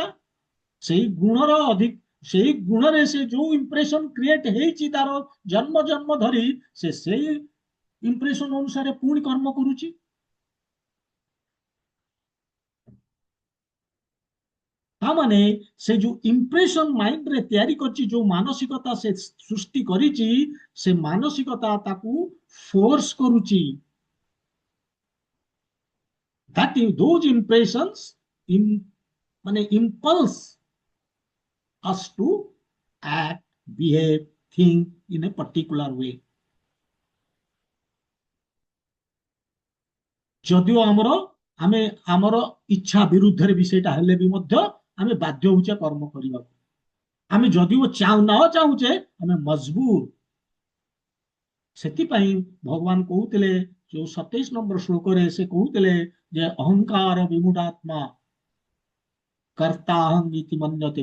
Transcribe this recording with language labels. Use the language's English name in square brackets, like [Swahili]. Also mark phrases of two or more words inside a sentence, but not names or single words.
[Odia] ସେଇ ଗୁଣର ଅଧିକ, ସେଇ ଗୁଣରେ ସେ ଯୋଉ [English] impression create [Odia] ହେଇଛି ତାର ଜନ୍ମ ଜନ୍ମ ଧରି, ସେ ସେଇ ଇମ୍ପ୍ରେସନ ଅନୁସାରେ ପୁଣି କର୍ମ କରୁଛି। ତାମାନେ ସେ ଯୋଉ ଇମ୍ପ୍ରେସନ ମାଇଣ୍ଡରେ ତିଆରି କରିଛି, ଯୋଉ ମାନସିକତା ସେ ସୃଷ୍ଟି କରିଛି, ସେ ମାନସିକତା ତାକୁ ଫୋର୍ସ କରୁଛି। [English] that those impressions ମାନେ impulse us to act, behave, think in a particular way। [Odia] ଯଦିଓ ଆମେ ଆମର ଇଚ୍ଛା ବିରୁଦ୍ଧରେ ବି ସେଇଟା ହେଲେ ବି ମଧ୍ୟ ଆମେ ବାଧ୍ୟ ହଉଛେ କର୍ମ କରିବାକୁ। ଆମେ ଯଦିଓ ନ ଚାହୁଁଛେ, ଆମେ ମଜବୁର। ସେଥିପାଇଁ ଭଗବାନ କହୁଥିଲେ, ଯୋଉ 27 ନମ୍ବର ଶ୍ଲୋକରେ ସେ କହୁଥିଲେ ଯେ [Sanskrit] अहङ्कार विमूढात्मा कर्ताहं इति मन्यते।